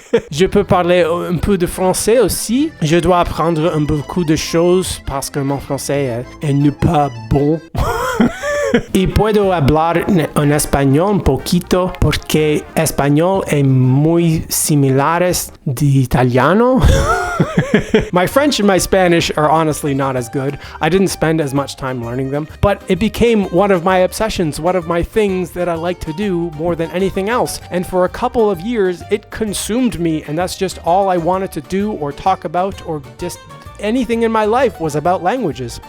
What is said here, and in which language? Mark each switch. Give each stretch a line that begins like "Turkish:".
French: Je peux parler un peu de français aussi. Je dois apprendre beaucoup de choses parce que mon français n'est pas bon.
Spanish: Y puedo hablar en español un poquito porque español es muy similares de italiano.
English: My French and my Spanish are honestly not as good. I didn't spend as much time learning them, but it became one of my obsessions, one of my things that I like to do more than anything else. And for a couple of years, it consumed me, and that's just all I wanted to do or talk about or just anything in my life was about languages.